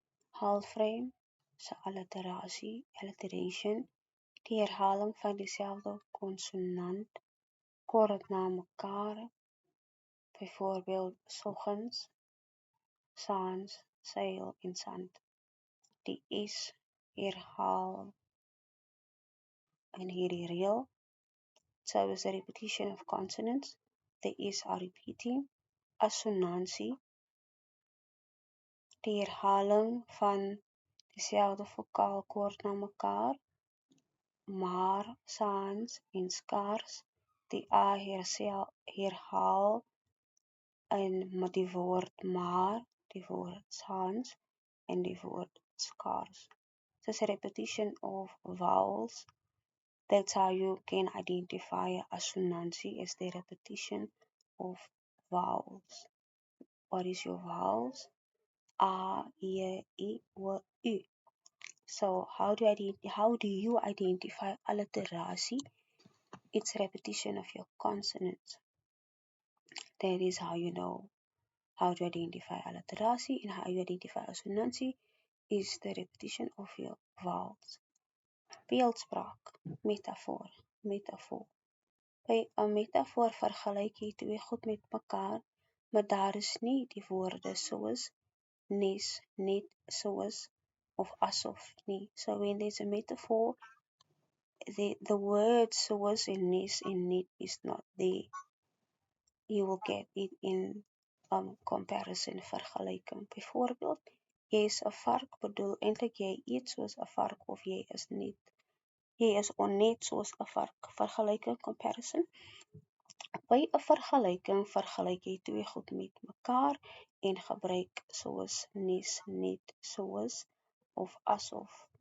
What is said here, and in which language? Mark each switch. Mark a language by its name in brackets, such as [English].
[Afrikaans] Halfrym se alliteration, die herhaling van dieselfde konsonant kort na mekaar, byvoorbeeld soggens, saans, seil en sand. Die S herhaal in hierdie reël. [English] So is a repetition of consonants. The Is are repeating. [Afrikaans] Assonansie, die herhaling van dieselfde vokaal kort na mekaar, maar, saans en skaars. Die A herhaal in met die woord maar, die woord saans en die woord skaars. [English] So it's a repetition of vowels. That's how you can identify assonansie, is the repetition of vowels. What is your vowels? A, E, I, O, U. So how do you identify alliteration? It's repetition of your consonants. That is how you know how to identify alliteration, and how you identify assonansie is the repetition of your vowels. [Afrikaans] Beeldspraak, metafoor. By 'n metafoor vergelyk jy 2 goed met mekaar, maar daar is nie die woorde soos, nes, net, soos of asof nie. [English] So when there's a metaphor, the words soos en nes en net is not there. You will get it in comparison, vergelyking. [Afrikaans] Byvoorbeeld, jy is 'n vark, bedoel eintlik jy eet soos 'n vark, of jy is onnet soos 'n vark. Vergelyking, comparison. By 'n vergelyking vergelyk jy 2 goed met mekaar en gebruik soos, nes, net, soos of asof.